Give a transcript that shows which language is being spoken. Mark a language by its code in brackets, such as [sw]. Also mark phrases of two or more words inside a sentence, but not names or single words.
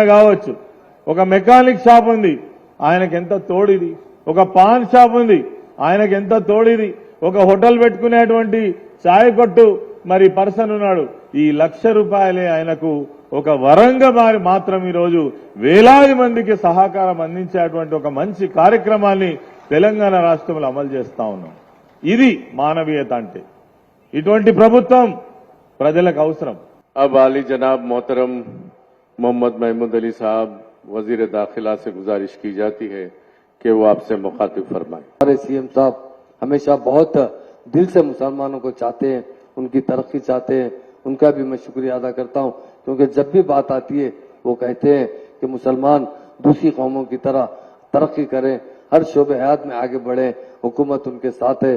[te] కావచ్చు, ఒక [en] mechanic shop [te] ఉంది ఆయనకి ఎంత తోడిది, ఒక పాన్ షాప్ ఉంది ఆయనకి ఎంత తోడిది, ఒక హోటల్ పెట్టుకునేటువంటి చాయ్ కొట్టు మరి పర్సన్ ఉన్నాడు, ఈ 1,00,000 రూపాయలే ఆయనకు ఒక వరంగా మాత్రం ఈరోజు వేలాది మందికి సహకారం అందించేటువంటి ఒక మంచి కార్యక్రమాన్ని తెలంగాణ రాష్ట్రంలో అమలు చేస్తా ఉన్నాం. ఇది మానవీయత అంటే. ఇటువంటి ప్రభుత్వం ప్రజలకు అవసరం. [ur] اب عالی جناب محترم محمد محمود علی صاحب وزیر داخلہ سے گزارش کی جاتی ہے کہ وہ آپ سے مخاطب فرمائیں. ہمارے سی ایم صاحب ہمیشہ بہت دل سے مسلمانوں کو چاہتے ہیں، ان کی ترقی چاہتے ہیں. ان کا بھی میں شکریہ ادا کرتا ہوں، کیونکہ جب بھی بات آتی ہے وہ کہتے ہیں کہ مسلمان دوسری قوموں کی طرح ترقی کریں، ہر شعبہ حیات میں آگے بڑھے، حکومت ان کے ساتھ ہے.